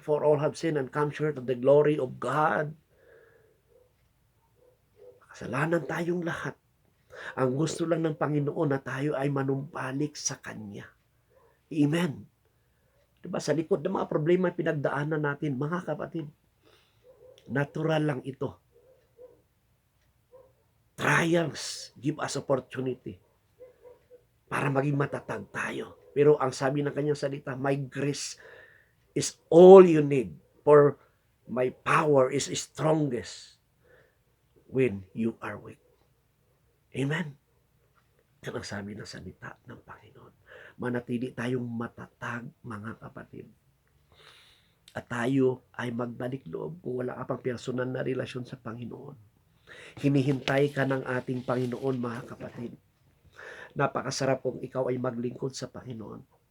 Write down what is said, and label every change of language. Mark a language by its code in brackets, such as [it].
[en] For all have sinned and come short of the glory of God. [tl] Kasalanan tayong lahat. Ang gusto lang ng Panginoon na tayo ay manumbalik sa Kanya. Amen. Diba? Sa likod ng mga problema pinagdaanan natin, mga kapatid, natural lang ito. [en] Trials give us opportunity [tl] para maging matatag tayo. Pero ang sabi ng Kanyang salita, [en] my grace is all you need, for my power is strongest when you are weak. Amen. [tl] Yan ang sabi ng salita ng Panginoon. Manatili tayong matatag, mga kapatid. At tayo ay magbalik loob kung wala ka pang personal na relasyon sa Panginoon. Hinihintay ka ng ating Panginoon, mga kapatid. Napakasarap kung ikaw ay maglingkod sa Panginoon.